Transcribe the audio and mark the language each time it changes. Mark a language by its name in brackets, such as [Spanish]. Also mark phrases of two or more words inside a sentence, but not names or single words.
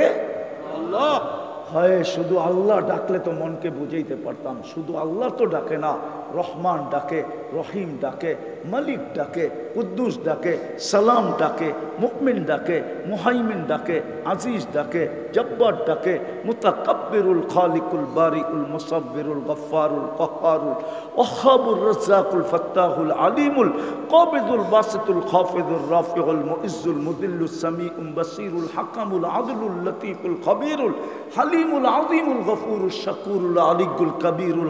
[Bangla] আল্লাহ। হয় শুধু আল্লাহ ডাকলে তো মনকে বুঝাইতে পারতাম, শুধু আল্লাহ তো ডাকে না, রহমান ডাকে, রহিম ডাকে, মালিক ডাকে, কুদ্দুস ডাকে, সালাম ডাকে, মুকমিন ডাকে, মুহাইমিন ডাকে, আজিজ ডাকে, জব্বার ডাকে, [Arabic] المتكبر الخالق البارئ المصور الغفار القهار الوهاب الرزاق الفتاح العليم القابض الباسط الخافض الرافع المعز المذل السميع البصير الحكم العدل اللطيف الخبير الحليم العظيم الغفور الشكور العلي الكبير